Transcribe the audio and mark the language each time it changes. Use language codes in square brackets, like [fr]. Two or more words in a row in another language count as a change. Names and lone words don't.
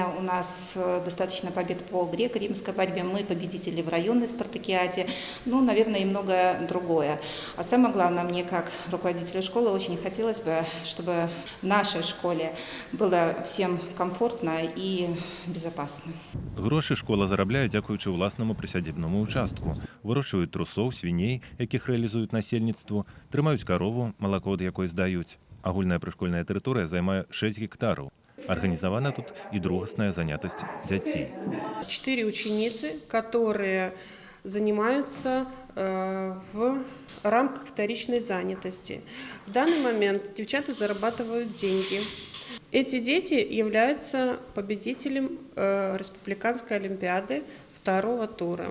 [ru] У нас достаточно побед по греко-римской борьбе. Мы победители в районной спартакиаде. Ну, наверное, и многое другое. А самое главное, мне как руководителю школы очень хотелось бы, чтобы в нашей школе было всем комфортно и безопасно. [be] Грошы школа зарабляе дзякуючы ўласнаму прысядзібнаму ўчастку. Вырошчваюць трусоў, свіней, якіх рэалізуюць насельніцтву, трымаюць карову, малако ад якой здаюць. Агульная прышкольная тэрыторыя займае 6 гектараў. [ru] Организована тут и другостная занятость детей. 4 ученицы, которые занимаются в рамках вторичной занятости. В данный момент девчата зарабатывают деньги. Эти дети являются победителем республиканской олимпиады второго тура.